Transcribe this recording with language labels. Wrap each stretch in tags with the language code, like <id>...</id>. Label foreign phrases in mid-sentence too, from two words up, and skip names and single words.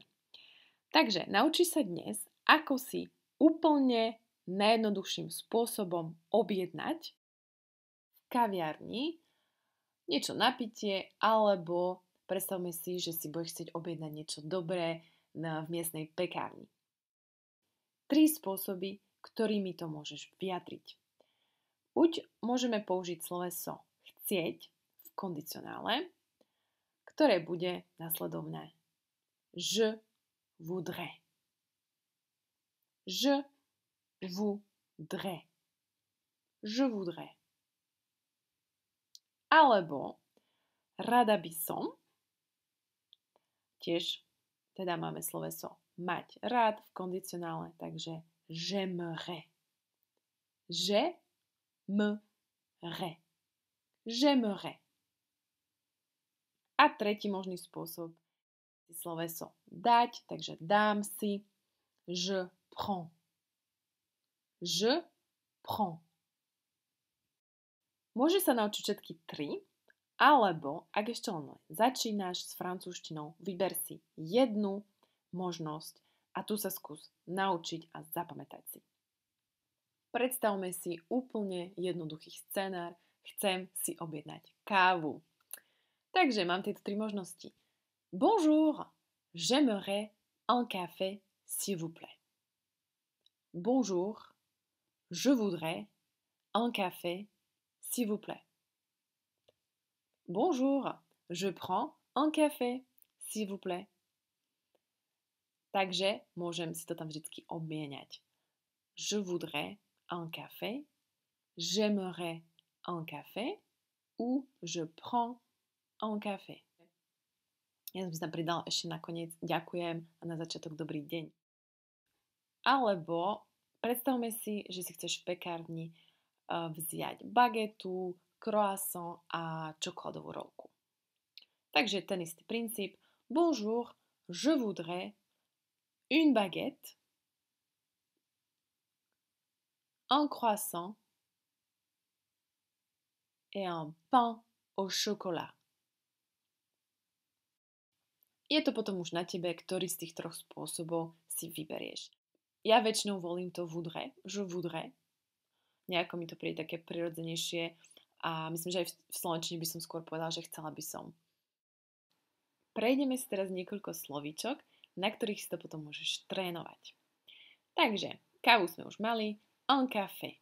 <sk>Takže naučí sa dnes, ako si úplne najjednoduchším spôsobom objednať v kaviarni niečo na pitie, alebo predstavme si, že si budeš chcieť objednať niečo dobré v miestnej pekárni. 3 spôsoby, ktorými to môžeš vyjadriť. Buď môžeme použiť sloveso chcieť v kondicionále, ktoré bude nasledovné.</sk> <fr>Je voudrais. Je voudrais. Je voudrais.</fr> <sk>Alebo rada by som. Tiež teda máme sloveso mať rád v kondicionále, takže j'aimerais.</sk> <fr>J'aimerais. J'aimerais.</fr> <sk>A tretí možný spôsob je sloveso dať, takže dám si.</sk> <fr>Je prends. Je prends.</fr> <sk>Môže sa naučiť všetky 3, alebo ak ešte len začínaš s francúzštinou, vyber si jednu možnosť a tu sa skús naučiť a zapamätať si. Predstavme si úplne jednoduchý scenár. Chcem si objednať kávu. Takže mám tieto 3 možnosti.</sk> <fr>Bonjour, j'aimerais un café, s'il vous plaît. Bonjour, je voudrais un café, s'il vous plaît. Bonjour, je prends un café, s'il vous plaît.</fr> <sk>Takže môžem si to tam vždycky obmieniať.</sk> <fr>Je voudrais un café, j'aimerais un café ou je prends un café.</fr> <sk>Ja som si tam pridala ešte nakoniec ďakujem a na začiatok dobrý deň. Alebo predstavme si, že si chceš v pekárni vziať bagetu, croissant a čokoládovú rolku. Takže ten istý princíp.</sk> <fr>Bonjour, je voudrais une baguette, un croissant et un pain au chocolat.</fr> <sk>Je to potom už na tebe, ktorý z tých 3 spôsobov si vyberieš. Ja väčšinou volím to voudrais,</sk> <fr>je voudrais.</fr> <sk>Nejako mi to príde také prirodzenejšie a myslím, že aj v slovenčine by som skôr povedala, že chcela by som. Prejdeme si teraz niekoľko slovíčok, na ktorých si to potom môžeš trénovať. Takže, kávu sme už mali,</sk> <fr>un café.</fr>